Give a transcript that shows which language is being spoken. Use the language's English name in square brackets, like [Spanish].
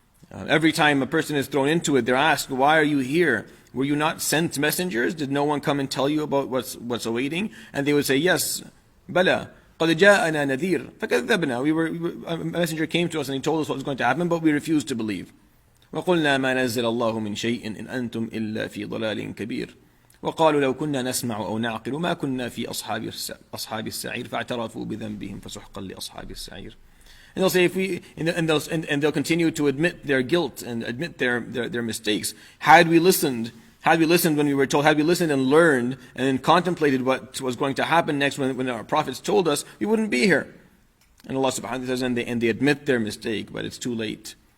[English] Every time a person is thrown into it, they're asked, why are you here? Were you not sent messengers? Did no one come and tell you about what's awaiting? And they would say, yes, [Arabic] بلى قد جاءنا نذير فكذبنا. [English] A messenger came to us and he told us what was going to happen, but we refused to believe. [Arabic] وقلنا ما نزل الله من شيء إن أنتم إلا في ضلال كبير. وقالوا لو كنا نسمع أو نعقل ما كنا في أصحاب السعير فاعترفوا بذنبهم فسحقا لأصحاب السعير. [English] And they'll say, and they'll continue to admit their guilt and admit their mistakes. Had we listened when we were told, had we listened and learned and then contemplated what was going to happen next when our prophets told us, we wouldn't be here. And Allah subhanahu wa ta'ala says, and they admit their mistake, but it's too late.